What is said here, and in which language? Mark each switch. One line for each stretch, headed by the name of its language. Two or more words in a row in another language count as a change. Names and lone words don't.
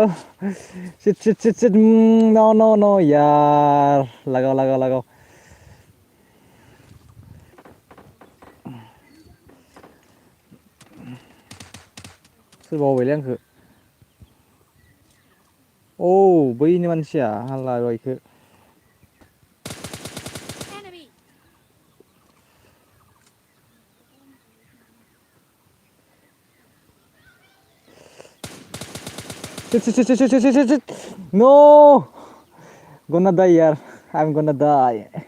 English: shit no no no यार, लागाव।
Bodo: सोरबा होबायलै आंखो। औ बैनि मानसिया हाल्ला इखो।
English: Enemy. Shit. No! Gonna die यार. I'm gonna die.